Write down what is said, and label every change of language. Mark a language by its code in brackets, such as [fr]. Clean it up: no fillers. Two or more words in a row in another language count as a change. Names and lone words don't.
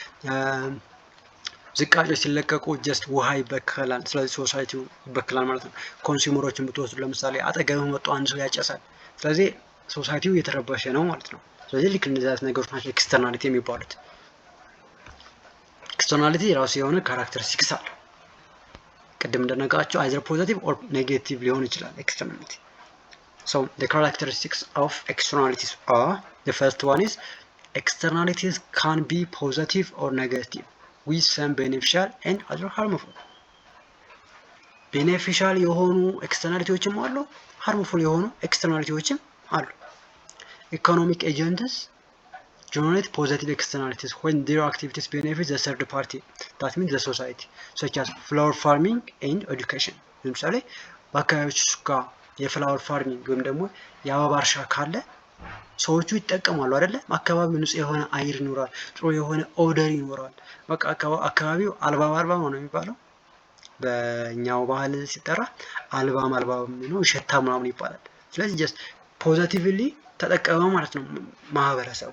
[am] ዝቃጮች ሲለቀቁ ጀስት ውሃ ይበከላል፣ ስለዚህ ሶሳይቲው ይበከላል ማለት ነው። ኮንሱመሮችን ብትወስዱ ለምሳሌ አጠገብህ መጥቶ አንድ ሰው ያጨሳል፣ ስለዚህ ሶሳይቲው እየተረበሸ ነው ማለት ነው። ስለዚህ ልክ እንደዚህ አይነት ነገሮች ናቸው ኤክስተርናሊቲ የሚባሉት። ኤክስተርናሊቲ የራሱ የሆነ ካራክተሪስቲክስ አለው። ቅድም እንደነገራቸው [en] either positive or negative [am] ሊሆን ይችላል ኤክስተርናሊቲ። [en] So the characteristics of externalities are, the first one is externalities can be positive or negative with some beneficial and other harmful. beneficial [am] የሆኑ ኤክስተርናሊቲዎችም አሉ፣ [en] harmful [am] የሆኑ ኤክስተርናሊቲዎችም አሉ። [en] economic agents generate positive externalities when their activities benefit the third party, that means the society, such as flower farming and education. [am] ለምሳሌ በአካባቢዎች ጋር [en] flower farming [am] ወይም ደግሞ የአበባ እርሻ ካለ ሰዎቹ ይጠቀማሉ አይደለ? አካባቢው ንጹህ የሆነ አየር ይኖራል፣ ጥሩ የሆነ ኦደር ይኖራል። በቃ አካባቢው አልባም ነው የሚባለው በእኛው ባህል ሲጠራ አልባም ነው ሸታ ምናምን ይባላል። ስለዚህ ጀስት ፖዚቲቭሊ ተጠቀመ ማለት ነው ማህበረሰቡ።